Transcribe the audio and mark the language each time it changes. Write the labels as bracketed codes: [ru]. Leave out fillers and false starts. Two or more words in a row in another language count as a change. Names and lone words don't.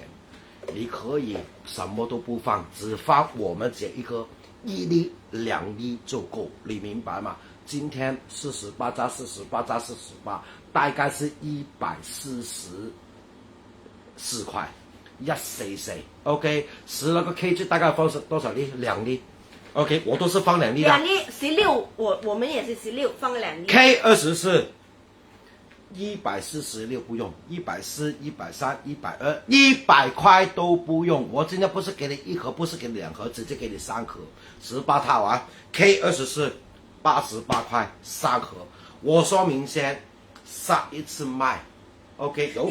[zh] 你可以什麼都不放，只放我們這一個1粒2粒就夠，你明白嗎？今天48加48加48，大概是144塊，144。OK， 10個 kg 大概放多少粒？2 粒。OK，我都是放2粒的。 2粒16，我們也是16，放2粒。 K24。146不用，140、130、120，100塊都不用。我今天不是給你一盒，不是給你2盒，直接給你3盒，18套啊。K24 88塊3盒，我說明先，上一次賣 ，OK 有可能。